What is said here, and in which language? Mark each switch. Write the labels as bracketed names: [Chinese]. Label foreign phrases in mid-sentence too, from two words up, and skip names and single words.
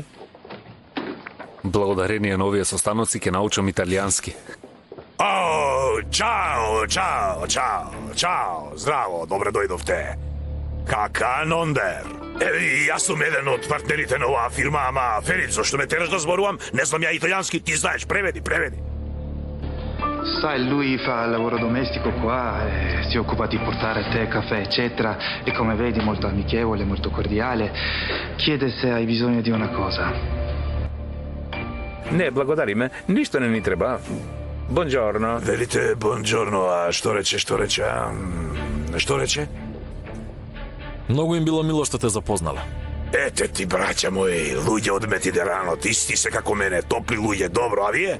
[Macedonian] Благодарение на овие состаноци ќе научам италијански. Чао, чао, чао, чао. Здраво, добре дојдовте. Какан ондер. Јас сум еден од партнерите на оваа фирма, ама Ферит, зашто ме тераш да зборувам? Не знам ја италијански, ти знаеш, преведи. [Italian] Sai, lui fa il lavoro domestico qua, si occupa di portare tè, caffè, eccetera, e come vedi molto amichevole, molto cordiale. Chiede se hai bisogno di una cosa. [Macedonian] Не, благодариме. Ништо не ни треба. Бонџорно. Велите бонџорно, а што рече? Што рече? Многу им било мило што те запознале. Ете ти, браќа мои, луѓе од Медитеранот, исти се како мене, топли луѓе, добро, а вие?